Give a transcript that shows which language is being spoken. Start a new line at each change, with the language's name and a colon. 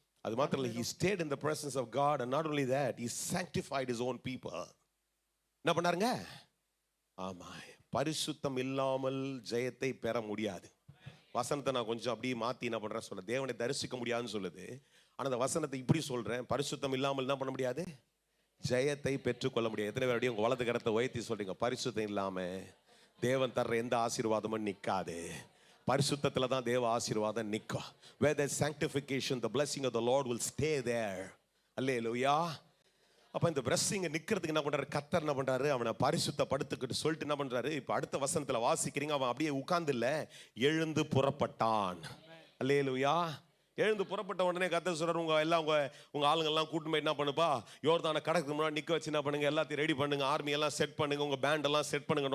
Tamil: அது மாத்திரம் இல்லை,
English: he stayed in the presence of God, and not only that, he sanctified his own people.
Tamil: என்ன பண்ணாருங்க? ஆமா, பரிசுத்தம் இல்லாமல் ஜெயத்தை பெற முடியாது. வசனத்தை நான் கொஞ்சம் அப்படியே மாத்தி என்ன பண்றேன் சொல்ல, தேவனை தரிசிக்க முடியாதுன்னு சொல்லுது. ஆனா அந்த வசனத்தை இப்படி சொல்றேன், பரிசுத்தம் இல்லாமல் என்ன பண்ண முடியாது, ஜெயத்தை பெற்றுக்கொள்ள முடியாது. எத்தனை பேர் உங்க வலது கரத்தை உயர்த்தி சொல்றீங்க, பரிசுத்தம் இல்லாம தேவன் தர்ற எந்த ஆசீர்வாதமும் நிக்காது. பரிசுத்தத்துல தான் தேவ ஆசீர்வாதம் நிக்கும்.
English: Where there is sanctification, the blessing of the Lord will stay there.
Tamil: அல்லேலூயா. அப்ப இந்த blessing நிக்கிறதுக்கு என்ன பண்றாரு கர்த்தர், என்ன பண்றாரு, அவனை பரிசுத்தப்படுத்திக்கிட்டு சொல்லிட்டு என்ன பண்றாரு, இப்ப அடுத்த வசனத்துல வாசிக்கிறீங்க, அவன் அப்படியே உட்கார்ந்து இல்ல, எழுந்து புறப்பட்டான். அல்லேலூயா. எழுந்து புறப்பட்ட உடனே கர்த்தர் சொல்றாரு, உங்க ஆளுங்க எல்லாம் கூட்டு போய் என்ன பண்ணுப்பா, யோர்தானை கடக்கு முன்னாடி நிக்க வச்சு என்ன பண்ணுங்க, எல்லாத்தையும் ரெடி பண்ணுங்க, ஆர்மி எல்லாம் செட் பண்ணுங்க, உங்க பேண்ட் எல்லாம் செட் பண்ணுங்க.